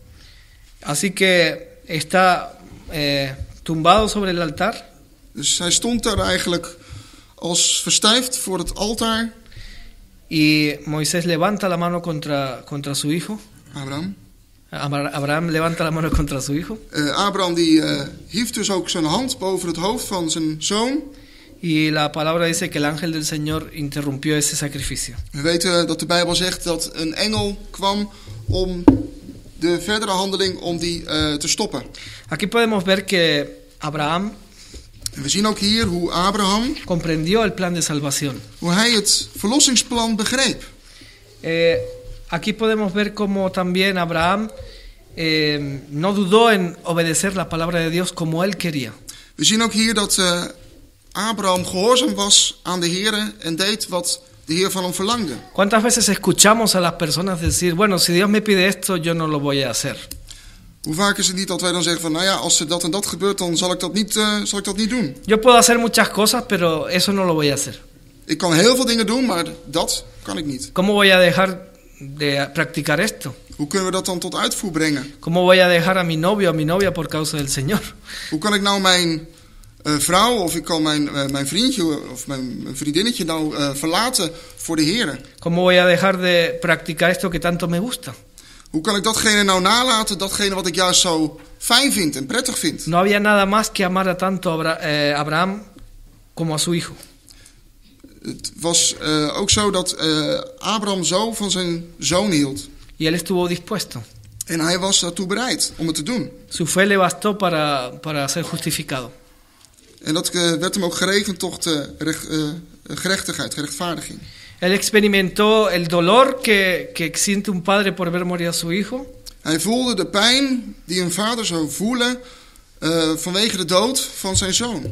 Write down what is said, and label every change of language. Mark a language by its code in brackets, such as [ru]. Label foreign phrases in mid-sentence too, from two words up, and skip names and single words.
[es] Así que está tumbado sobre el altar. [nl] Dus hij stond daar eigenlijk als verstijfd voor het altaar. [es] Y Moisés levanta la mano contra su hijo. Abraham. Abraham levanta la mano contra su hijo. [nl] Abraham die hief dus ook zijn hand boven het hoofd van zijn zoon. [es] Y la palabra dice que el ángel del Señor interrumpió ese sacrificio. [nl] We weten dat de Bijbel zegt dat een engel kwam om de verdere handeling om die te stoppen. [es] Aquí podemos ver que Abraham [nl] En we zien ook hier hoe Abraham, [es] comprendió el plan de salvación. [nl] hoe hij het verlossingsplan begreep. [es] Aquí podemos ver cómo también Abraham no dudó en obedecer la palabra de Dios como él quería. [nl] We zien ook hier dat Abraham gehoorzaam was aan de Heer en deed wat de Heer van hem verlangde. [es] ¿Cuántas veces escuchamos a las personas decir, bueno, si Dios me pide esto, yo no lo voy a hacer? [nl] Hoe vaak is het niet dat wij dan zeggen van, nou ja, als er dat en dat gebeurt, dan zal ik dat niet doen. [es] Yo puedo hacer muchas cosas, pero eso no lo voy a hacer. [nl] Ik kan heel veel dingen doen, maar dat kan ik niet. [es] ¿Cómo voy a dejar de practicar esto? [nl] Hoe kunnen we dat dan tot uitvoer brengen? [es] ¿Cómo voy a dejar a mi novio o a mi novia por causa del Señor? [nl] Hoe kan ik nou mijn vrouw of ik kan mijn vriendje of mijn vriendinnetje nou verlaten voor de Heer? [es] ¿Cómo voy a dejar de practicar esto que tanto me gusta? [nl] Hoe kan ik datgene nou nalaten, datgene wat ik juist zo fijn vind en prettig vind? [es] No había nada más que amar a tanto Abraham como a su hijo. [nl] Het was ook zo dat Abraham zo van zijn zoon hield. [es] Y él estuvo dispuesto. [nl] En hij was daartoe bereid om het te doen. [es] Su fe le bastó para ser justificado. [nl] En dat werd hem ook gerekend tot gerechtigheid, gerechtvaardiging. [es] Él experimentó el dolor que siente un padre por ver morir a su hijo. [nl] Hij voelde de pijn die een vader zou voelen vanwege de dood van zijn zoon.